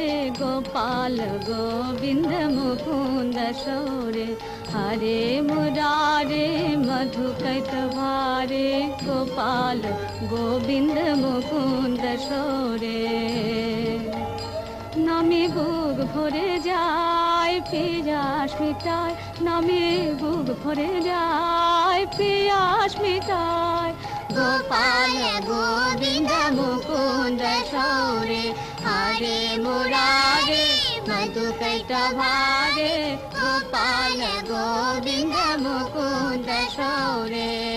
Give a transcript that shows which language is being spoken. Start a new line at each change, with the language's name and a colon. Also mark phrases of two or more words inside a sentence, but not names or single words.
Sanskrit: गोपाल गोविंद मुकुंद शौरे हरे मुरारे मधुकैट भारे गोपाल गोविंद मुकुंद शौरे
Bangla: নামে বুক ভরে যায় পিয়াস মিটায় নামে বুক ভরে যায় পিয়াস মিটায়
Sanskrit: গোপাল গোবিন্দ মুকুন্দ শৌরে হরে মুরারে মধুকৈট ভারে গোপাল গোবিন্দ মুকুন্দ শৌরে